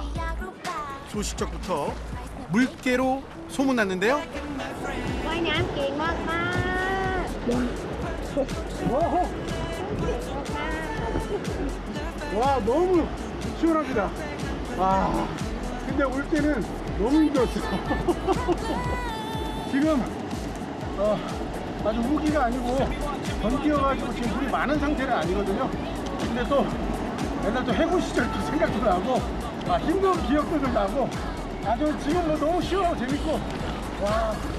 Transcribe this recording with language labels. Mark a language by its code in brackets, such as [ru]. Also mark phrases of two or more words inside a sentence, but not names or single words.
[ko] 소시적부터 물개로 소문났는데요. [th] ว่ายน้ำเก่งมาก [ko] 와, 너무 시원합니다. 아, 근데 올 때는 너무 힘들었어요. 지금 아주 우기가 아니고 건기여가지고 지금 물이 많은 상태는 아니거든요. 근데 또 옛날 또 해군 시절도 생각도 나고 힘든 기억도 좀 나고 아주 지금 뭐 너무 시원하고 재밌고 와.